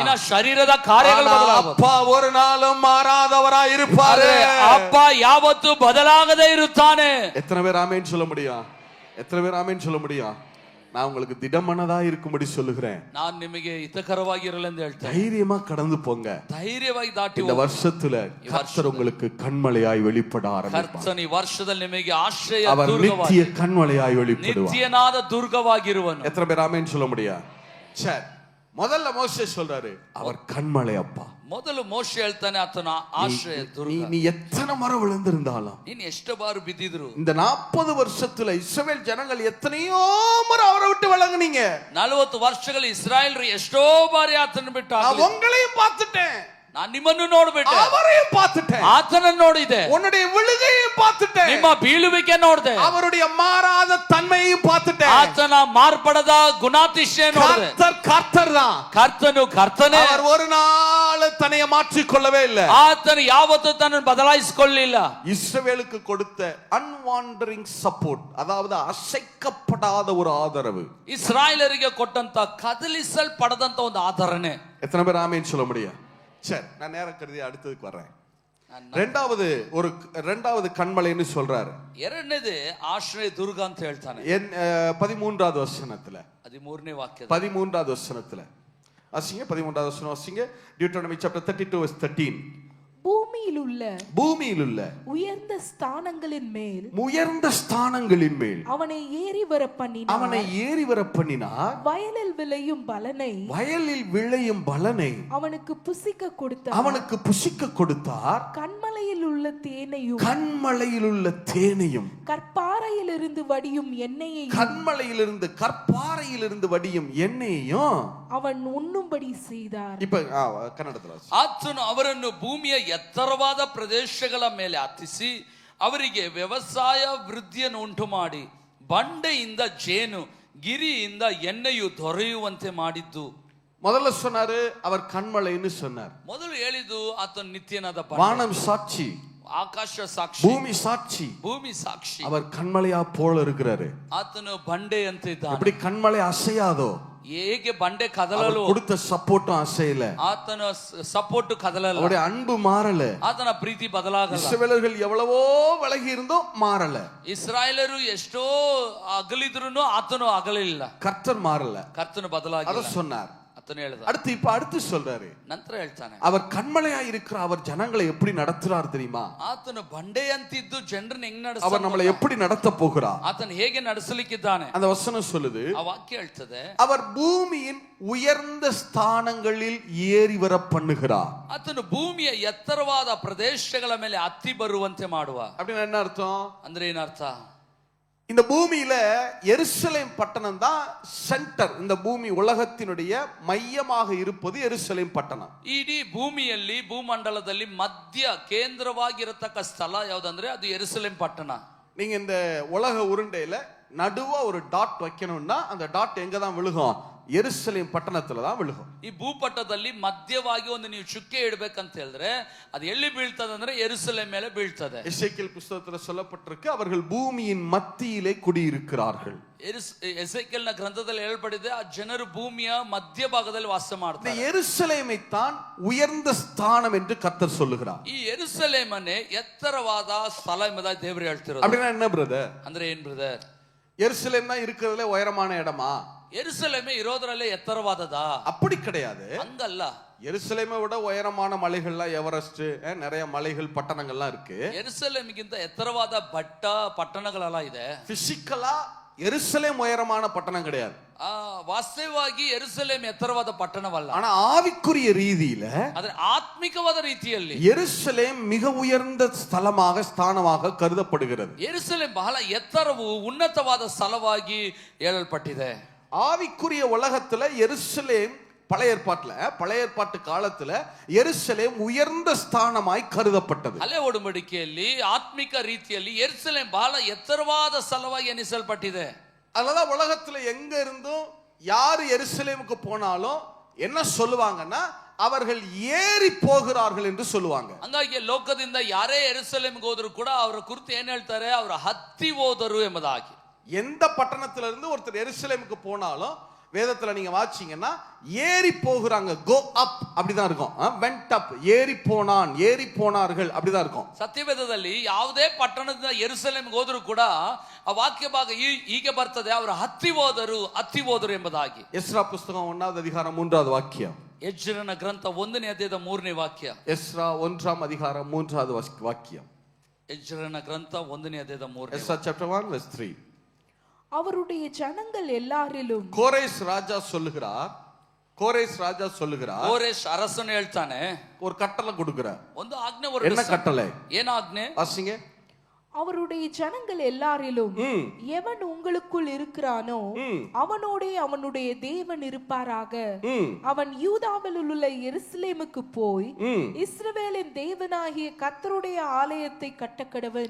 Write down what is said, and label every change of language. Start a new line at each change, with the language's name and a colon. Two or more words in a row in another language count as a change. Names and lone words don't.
Kannada: ನಿನ್ನ ಶರೀರದ ಕಾರ್ಯಗಳು
Tamil: ஆனா
Kannada: ಬದಲಾಗ.
Tamil: அப்பா ஒரு நாளும் மாறாதவரா இருப்பாரு.
Kannada: ಅಪ್ಪ ಯಾವತ್ತೂ ಬದಲಾಗದೇ ಇರುತ್ತಾನೆ.
Tamil: எத்தனை பேர் ஆமென் சொல்ல முடியும்? எத்தனை பேர் ஆமென் சொல்ல முடியும்? நான் உங்களுக்கு திடமனதா இருக்கும்படி சொல்லுகிறேன்.
Kannada: ನಾನು ನಿಮಗೆ ಹಿತಕರವಾಗಿರಲೆಂದು ಹೇಳ್ತೇನೆ.
Tamil: தைரியமா கடந்து போங்க.
Kannada: ಧೈರ್ಯವಾಗಿ ದಾಟಿ
Tamil: இந்த வருஷத்துல கர்த்தர் உங்களுக்கு கண்மலையாய் வெளிப்பட ஆரம்பிப்பார்.
Kannada: ಕರ್ತನ ಈ ವರ್ಷದಲ್ಲಿ ನಿಮಗೆ ಆಶ್ರಯ
Tamil: அவர் நித்திய கண்மலையாய் வெளிப்படுவார்.
Kannada: ನಿತ್ಯನಾದ ದುರ್ಗವಾಗಿರುವನು.
Tamil: எத்தனை பேர் ஆமென் சொல்ல முடியும்? சரி, முதல்ல மோசே சொல்றாரு, அவர் கண்மலை அப்பா.
Kannada: ಮೊದಲು ಮೋಶೆ ಹೇಳ್ತಾನೆ, ಆತನ ಆಶ್ರಯ ದುರ್ಗ.
Tamil: நீ எத்தனை முறை விழுந்திருந்தாலும்,
Kannada: ನೀನ್ ಎಷ್ಟು ಬಾರು ಬಿದ್ದಿದ್ರು,
Tamil: இந்த 40 வருஷத்துல இஸ்ரவேல் ஜனங்கள் எத்தனையோ முறை அவரை விட்டு விலங்குனீங்க.
Kannada: 40 ವರ್ಷಗಳು ಇಸ್ರಾಯೇಲ್ರು ಎಷ್ಟೋ ಬಾರಿ ಆತನ ಬಿಟ್ಟು
Tamil: நான் உங்களையும் பார்த்துட்டேன்,
Kannada: ನಾನು ನಿಮ್ಮನ್ನು ನೋಡ್ಬಿಟ್ಟೆ,
Tamil: அவரையும் பார்த்துட்டேன்,
Kannada: ಆತನನ್ನು ನೋಡಿದೆ,
Tamil: உன்னுடைய விழுகையும் பார்த்துட்டேன்,
Kannada: ನಿಮ್ಮ ಬೀಳುವಿಕೆ ನೋಡಿದೆ,
Tamil: அவருடைய மாறாத தன்மையையும் பார்த்துட்டேன்.
Kannada: ಆತನ ಮಾರ್ಪಡದ ಗುಣಾತಿಶಯ ನೋಡಿದೆ.
Tamil: கர்த்தர் தான்,
Kannada: ಕರ್ತನು ಕರ್ತನೇ.
Tamil: அவர் ஒரு நாள் தன்னை மாற்றிக் கொள்ளவே இல்லை.
Kannada: ಆತನು ಯಾವತ್ತೂ ತನ್ನನ್ನು ಬದಲಾಯಿಸಿಕೊಳ್ಳಲಿಲ್ಲ.
Tamil: இஸ்ரவேலுக்கு கொடுத்த
English: unwavering support,
Tamil: அதாவது அசைக்கப்படாத ஒரு ஆதரவு,
Kannada: ಇಸ್ರಾಯೇಲರಿಗೆ ಕೊಟ್ಟಂತ ಕದಲಿಸಲ್ಪಡದಂತ ಒಂದು ಆಧರಣೆ.
Tamil: எத்தனை பேர் ஆமென் சொல்ல முடியும்? சரி, நான் நேரம் கருதி அடுத்ததுக்கு வர்றேன். ரெண்டாவது கண்மலைன்னு சொல்றாரு.
Kannada: ಎರಡನೇದು ಆಶ್ರಯ ದುರ್ಗ ಅಂತ ಹೇಳ್ತಾನೆ.
Tamil: 13வது வசனத்துல,
Kannada: 13ನೇ ವಾಕ್ಯ,
Tamil: 13வது வசனத்துல வாசிங்க. 13வது வசனம் வாசிங்க.
English: Deuteronomy chapter 32 verse 13.
Tamil: பூமியில் உள்ள உயர்ந்த ஸ்தானங்களின் மேல் அவனை ஏறி வர பண்ணினார். வயலில் விளையும் பலனை அவனுக்கு புசிக்க கொடுத்தார். கண்மலையில் உள்ள தேனையும் கற்பாறையிலிருந்து வடியும் எண்ணெயையும் அவன் உண்ணும்படி செய்தார். இப்ப கன்னடத்துல
Kannada: ಆತನು ಅವರನ್ನು ಭೂಮಿಯ ಎತ್ತರವಾದ ಪ್ರದೇಶಗಳ ಮೇಲೆ ಹತ್ತಿಸಿ ಅವರಿಗೆ ವ್ಯವಸಾಯ ವೃದ್ಧಿಯನ್ನು ಉಂಟು ಮಾಡಿ ಬಂಡೆಯಿಂದ ಜೇನು ಗಿರಿಯಿಂದ ಎಣ್ಣೆಯು ದೊರೆಯುವಂತೆ ಮಾಡಿದ್ದು.
Tamil: முதல்ல சொன்னாரு அவர் கண்மலைன்னு சொன்னார்.
Kannada: ಮೊದಲು ಹೇಳಿದ್ದು ಆತನು ನಿತ್ಯನಾದ
Tamil: வானம் சாட்சி,
Kannada: ಆಕಾಶ ಸಾಕ್ಷಿ,
Tamil: பூமி சாட்சி,
Kannada: ಭೂಮಿ ಸಾಕ್ಷಿ.
Tamil: அவர் கண்மலையா போல இருக்கிறாரு.
Kannada: ಆತನು ಬಂಡೆ ಅಂತ ಇದ್ದಾನೆ.
Tamil: எப்படி கண்மலை அசையாதோ,
Kannada: ಹೇಗೆ ಬಂಡೆ ಕದಲಲು
Tamil: கொடுத்த சப்போர்ட்டும் அசையல,
Kannada: ಆತನ ಸಪೋರ್ಟ್ ಕದಲಲ್ಲ,
Tamil: அவருடைய அன்பு மாறல,
Kannada: ಆತನ ಪ್ರೀತಿ ಬದಲಾಗಲ್ಲ.
Tamil: இஸ்ரவேலர்கள் எவ்வளவோ விலகி இருந்தோம் மாறல,
Kannada: ಇಸ್ರಾಯೇಲರು ಎಷ್ಟೋ ಅಗಲಿದ್ರು ಆತನು ಅಗಲಿಲ್ಲ,
Tamil: கர்த்தர் மாறல,
Kannada: ಕರ್ತನು ಬದಲಾಗಿಲ್ಲ.
Tamil: அத சொன்னார்.
Kannada: ಆತನು ಹೇಳಿದ.
Tamil: அடுத்து சொல்றாரு,
Kannada: ನಂತರ ಹೇಳ್ತಾನೆ,
Tamil: அவர் கண்மலையா இருக்கிற அவர் ஜனங்களை எப்படி நடத்துறார் தெரியுமா?
Kannada: ಆತನು ಬಂಡೆ ಅಂತಿದ್ದು ಜನರನ್ನ ಹೆಂಗ್
Tamil: அவர்
Kannada: ನಡೆಸ್ತಾನೆ,
Tamil: நம்மளை எப்படி நடத்த போகிறார்?
Kannada: ಆತನು ಹೇಗೆ ನಡೆಸಲಿಕ್ಕಿದ್ದಾನೆ.
Tamil: அந்த வசனம் சொல்லுது,
Kannada: ಆ ವಾಕ್ಯ ಹೇಳ್ತದೆ,
Tamil: அவர் பூமியின் உயர்ந்த ஸ்தானங்களில் ஏறி வர பண்ணுகிறார்.
Kannada: ಆತನು ಭೂಮಿಯ ಎತ್ತರವಾದ ಪ್ರದೇಶಗಳ ಮೇಲೆ ಹತ್ತಿ ಬರುವಂತೆ ಮಾಡುವ.
Tamil: அப்படின்னா என்ன அர்த்தம்?
Kannada: ಅಂದ್ರೆ ಏನರ್ಥ?
Tamil: இந்த பூமியில எருசலேம் பட்டணம் தான் சென்டர். இந்த பூமி உலகத்தினுடைய மையமாக இருப்பது எருசலேம் பட்டணம்.
Kannada: ಇಡೀ ಭೂಮಿಯಲ್ಲಿ ಭೂಮಂಡಲದಲ್ಲಿ ಮಧ್ಯ ಕೇಂದ್ರವಾಗಿರತಕ್ಕ ಸ್ಥಳ ಯಾವುದಂದ್ರೆ ಅದು ಯೆರೂಸಲೇಮ್ ಪಟ್ಟಣ.
Tamil: நீங்க இந்த உலக உருண்டையில நடுவா ஒரு டாட் வைக்கணும்னா அந்த டாட் எங்க தான் விழுகும்? எருசலேம் பட்டணத்துல தான் விழுகும்.
Kannada: ಈ ಭೂಪಟದಲ್ಲಿ ಮಧ್ಯವಾಗಿ ಒಂದು ನೀವು ಚುಕ್ಕೆ ಇಡಬೇಕಂತ ಹೇಳಿದ್ರೆ ಅದು ಎಲ್ಲಿ ಬೀಳ್ತದೆ ಅಂದ್ರೆ ಯೆರೂಸಲೇಮ್ ಮೇಲೆ ಬೀಳ್ತದೆ.
Tamil: எசேக்கியேல் புத்தகத்துல சொல்லப்பட்டிருக்கு, அவர்கள் பூமியின் மத்தியிலே குடியிருக்கிறார்கள்.
Kannada: ಎಸೆಕಿಯೇಲನ ಗ್ರಂಥದಲ್ಲಿ ಹೇಳಲ್ಪಟ್ಟಿದೆ, ಆ ಜನರು ಭೂಮಿಯ ಮಧ್ಯಭಾಗದಲ್ಲಿ ವಾಸ ಮಾಡ್ತಾರೆ.
Tamil: இந்த எருசலேமை தான் உயர்ந்த ஸ்தானம் என்று கர்த்தர் சொல்லுகிறார்.
Kannada: ಈ ಯೆರೂಸಲೇಮನ್ನೇ ಎತ್ತರವಾದ ಸ್ಥಳ ಎಂಬುದಾಗಿ ದೇವರು ಹೇಳ್ತಿರೋದು.
Tamil: அப்படின்னா என்ன பிரதர்?
Kannada: ಅಂದ್ರೆ ಏನ್ ಬ್ರದರ್?
Tamil: எருசலேம் தான் இருக்கிறதுல உயரமான இடமா?
Kannada: ಯೆರೂಸಲೇಮೇ ಇರೋದ್ರಲ್ಲೇ ಎತ್ತರವಾದದಾ?
Tamil: அப்படி கிடையாது.
Kannada: ಹಂಗಲ್ಲ.
Tamil: எருசலேமை விட உயரமான மலைகள்லாம் எவரெஸ்ட், நிறைய மலைகள் பட்டணங்கள்லாம் இருக்கு.
Kannada: ಯೆರೂಸಲೇಮಿಗಿಂತ ಎತ್ತರವಾದ ಪಟ್ಟಣಗಳೆಲ್ಲ ಇದೆ.
Tamil: பிசிக்கலா எருசலேம் உயரமான பட்டணம் கிடையாது.
Kannada: ವಾಸ್ತವವಾಗಿ ಯೆರೂಸಲೇಮ್ ಎತ್ತರವಾದ ಪಟ್ಟಣವಲ್ಲ.
Tamil: ஆனா ஆவிக்குரிய ரீதியில,
Kannada: ಆದ್ರೆ ಆತ್ಮಿಕವಾದ ರೀತಿಯಲ್ಲಿ
Tamil: எருசலேம் மிக உயர்ந்த ஸ்தலமாக ஸ்தானமாக கருதப்படுகிறது.
Kannada: ಯೆರೂಸಲೇಮ್ ಬಹಳ ಎತ್ತರವು ಉನ್ನತವಾದ ಸ್ಥಳವಾಗಿ ಹೇಳಲ್ಪಟ್ಟಿದೆ.
Tamil: ஆவிக்குரிய உலகத்துல எருசலேம் பழைய ஏற்பாட்டு காலத்துல எருசலேம் உயர்ந்த ஸ்தானமாய் கருதப்பட்டது.
Kannada: ಹಳೆ ಒಡಂಬಡಿಕೆಯಲ್ಲಿ ಆತ್ಮಿಕ ರೀತಿಯಲ್ಲಿ ಯೆರೂಸಲೇಮ್ ಬಹಳ ಎತ್ತರವಾದ ಸ್ಥಳವಾಗಿ ಎನಿಸಲ್ಪಟ್ಟಿದೆ.
Tamil: அதனால உலகத்துல எங்க இருந்தும் யாரு எருசலேமுக்கு போனாலும் என்ன சொல்லுவாங்கன்னா, அவர்கள் ஏறி போகிறார்கள் என்று சொல்லுவாங்க.
Kannada: ಹಂಗಾಗಿ ಲೋಕದಿಂದ ಯಾರೇ ಯೆರೂಸಲೇಮ್ಗೆ ಹೋದ್ರು ಕೂಡ ಅವರ ಕುರಿತು ಏನ್ ಹೇಳ್ತಾರೆ? ಅವರು ಹತ್ತಿ ಹೋದರು ಎಂಬುದಾಗಿ.
Tamil: எந்த பட்டணத்துல இருந்து ஒருத்தர் எருசலேமுக்கு போனாலும் வேதத்துல நீங்க வாசிச்சீங்கன்னா ஏறி போகிறாங்க,
English: go up
Tamil: அப்படிதான் இருக்கும்.
English: went up,
Tamil: ஏறி போனான், ஏறி போனார்கள் அப்படிதான் இருக்கும்.
Kannada: ಸತ್ಯವೇದದಲ್ಲಿ ಯಾವುದೇ ಪಟ್ಟಣದಿಂದ ಯೆರೂಸಲೇಮ್ಗೆ ಹೋದ್ರು ಕೂಡ ಆ ವಾಕ್ಯ ಭಾಗ ಹೀಗೆ ಬರ್ತದೆ, ಅವರು ಹತ್ತಿ ಹೋದರು ಎಂಬುದಾಗಿ.
Tamil: எஸ்ரா புஸ்தகம் 1வது அதிகாரம் 3வது வாக்கியம்.
Kannada: ಎಜ್ರನ ಗ್ರಂಥ 1ನೇ ಅಧ್ಯಾಯದ 3ನೇ ವಾಕ್ಯ.
Tamil: எஸ்ரா 1ஆம் அதிகாரம் 3வது வாக்கியம்.
Kannada: ಎಜ್ರನ ಗ್ರಂಥ 1ನೇ ಅಧ್ಯಾಯದ 3.
English: எஸ்ரா chapter 1 verse 3.
Tamil: அவருடைய ஜனங்கள் எல்லாரிலும் கோரேஸ் ராஜா சொல்லுகிறார்,
Kannada: ಕೋರೇಶ್ ಅರಸನು ಹೇಳ್ತಾನೆ,
Tamil: ஒரு கட்டளை கொடுக்கிறார்.
Kannada: ಒಂದು ಆಜ್ಞೆ
Tamil: என்ன கட்டளை?
Kannada: ಏನ ಆಜ್ಞೆ?
Tamil: வாசிங்க. அவருடைய ஜனங்கள் எல்லாரிலும் எவன் உங்களுக்குள் இருக்கிறானோ அவனோடே அவனுடைய தேவன் இருப்பாராக. அவன் யூதாவில் உள்ள எருசலேமுக்கு போய் இஸ்ரவேலின் தேவனாகிய கர்த்தருடைய ஆலயத்தை கட்டக்கடவன்.